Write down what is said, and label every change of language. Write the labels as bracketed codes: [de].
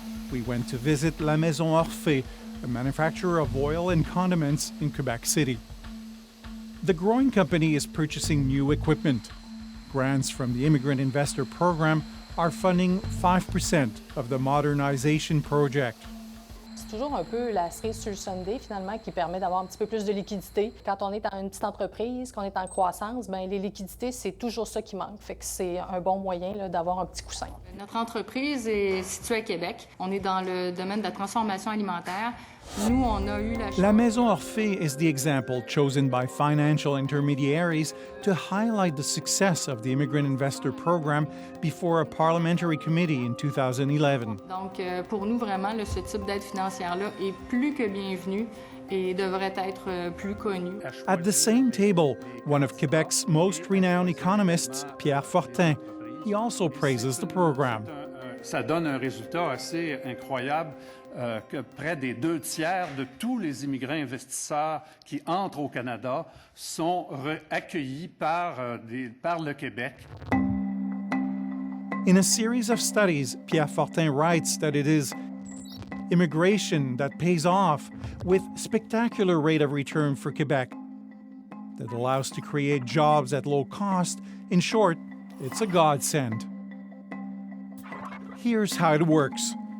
[en] We went to visit La Maison Orphée, a manufacturer of oil and condiments in Quebec City. The growing company is purchasing new equipment. Grants from the Immigrant Investor Program are funding 5% of the modernization project. [fr] C'est toujours un peu la cerise sur le sundae, finalement, qui permet d'avoir un petit peu plus de liquidité. Quand on est dans une petite entreprise, qu'on est en croissance, bien, les liquidités, c'est toujours ça qui manque. Fait que c'est un bon moyen là, d'avoir un petit coussin. Notre entreprise est située à Québec. On est dans le domaine de la transformation alimentaire. Nous, on a eu la chance... [en] La Maison Orphée is the example chosen by financial intermediaries to highlight the success of the Immigrant Investor Program before a parliamentary committee in 2011. [fr] Donc, pour nous, vraiment, là, ce type d'aide financière-là est plus que bienvenu et devrait être plus connu. [en] At the same table, one of Quebec's most renowned economists, Pierre Fortin, he also praises the program. [fr] Ça donne un résultat assez incroyable que près des 2/3 de tous les immigrants investisseurs qui entrent au Canada sont accueillis par le Québec. [en] In a series of studies, Pierre Fortin writes that it is immigration that pays off with spectacular rate of return for Quebec that allows to create jobs at low cost. In short, it's a godsend. Here's how it works.